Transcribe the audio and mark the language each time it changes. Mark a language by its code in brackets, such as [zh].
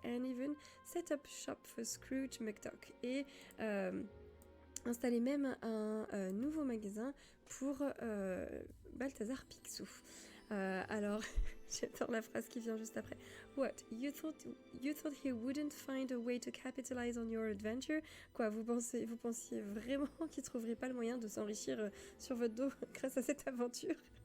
[en] And even set up shop for Scrooge McDuck. [fr] Et installer même un nouveau magasin pour Balthazar Picsou. Alors, j'adore la phrase qui vient juste après. [en] What? You thought he wouldn't find a way to capitalize on your adventure? [fr] Quoi, vous pensiez vraiment qu'il trouverait pas le moyen de s'enrichir sur votre dos grâce à cette aventure?